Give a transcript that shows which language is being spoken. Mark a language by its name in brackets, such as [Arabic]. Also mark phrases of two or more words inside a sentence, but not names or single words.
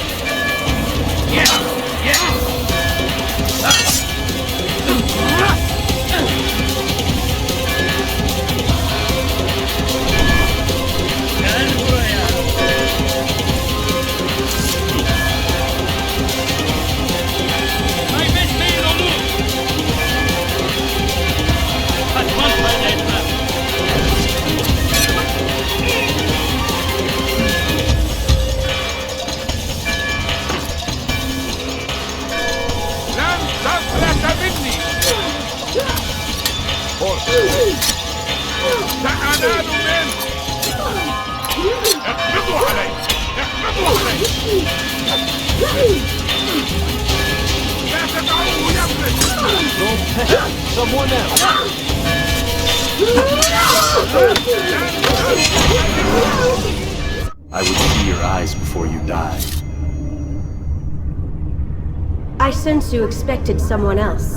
[Turkish] Gel buraya! Kaybetmeyin onu! Kaçmaz fayda etmez! [Arabic] لن تفلت مني سأنال منه اقبضوا علي اقبضوا علي لا تدعوه يفلت [English] Someone else. I would see your eyes before you die. I sense you expected someone else.